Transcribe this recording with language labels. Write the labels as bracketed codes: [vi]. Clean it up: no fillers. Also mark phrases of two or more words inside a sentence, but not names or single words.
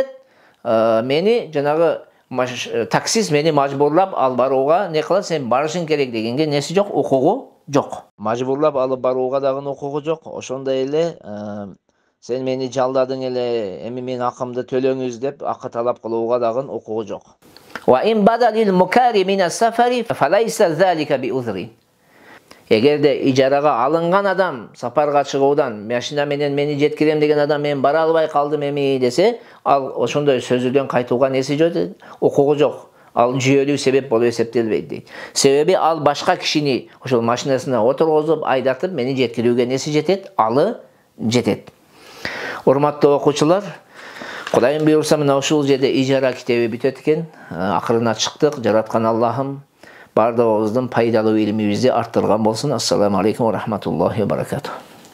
[ky] Мени жанагы таксист мени мажбурлап алып барууга не кылат, сен барышың керек дегенге неси жок, укугу жок. Мажбурлап алып барууга дагы укугу жок. Ошондой эле сен мени жалдадың эле, эми мен акымды төлөңүз деп акы талап кылууга дагы укугу жок. [ar] وإن بدا للمكاري من السفر فليس ذلك بعذر. [ky] Эгерде ижарага алынган адам сапарга чыгуудан машина менен мени жеткирем деген адам мен бара албай калдым эми десе, ал ошондой сөзүдөн кайтууга неси жок, укугу жок. Ал жүйөлүү себеп болуп эсептелбейт дейт. Себеби ал башка кишини ошол машинасына отургузуп, айдатып мени жеткирүүгө неси жетет? Алы жетет. Урматтуу окуучулар, Кудайым буйрса мына ушул жерде ижара китеби бүтөт экен. Акырына чыктык. Жараткан Аллахым бардыгыбыздын пайдалуу илимибизди арттырган болсун. [ar] السلام عليكم ورحمة الله وبركاته.